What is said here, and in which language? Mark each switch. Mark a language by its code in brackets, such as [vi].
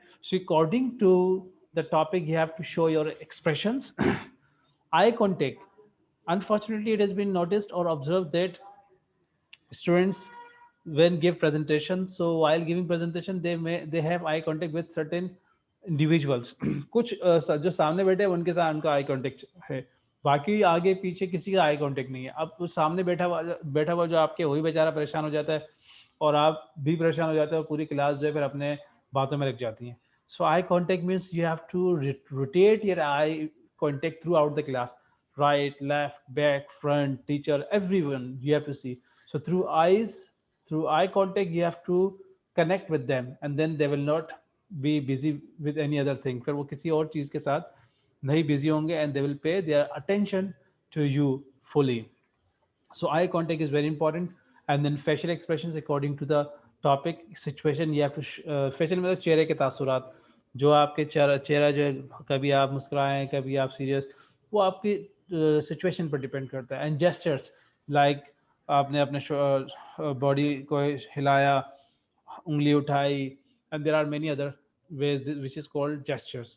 [en] So according to the topic, you have to show your expressions. Eye contact. Unfortunately, it has been noticed or observed that students when give presentation, so while giving presentation they have eye contact with certain individuals. [hi] कुछ जो सामने बैठे हैं उनके साथ उनका eye contact है, बाकी आगे पीछे किसी का आई कांटेक्ट नहीं है. अब उस सामने बैठा हुआ जो आपके वही बेचारा परेशान हो जाता है और आप भी परेशान हो जाते हो और पूरी क्लास जो है फिर अपने बातों में लग जाती है. [en] So eye contact means you have to rotate your eye contact throughout the class, right, left, back, front, teacher, everyone you have to see. So through eye contact, you have to connect with them, and then they will not be busy with any other thing. [hi] फिर वो किसी और चीज़ के साथ नहीं busy होंगे, [en] and they will pay their attention to you fully. So eye contact is very important, and then facial expressions according to the topic situation. You have to facial [hi] मतलब चेहरे के तासुरात, जो आपके चेहरा चेहरा जो है, कभी आप मुस्कुराएं कभी आप सीरियस, वो आपकी सिचुएशन पर डिपेंड करता है. [en] and gestures like [hi] आपने अपने बॉडी को हिलाया, उंगली उठाई, [en] and there are many other ways which is called gestures.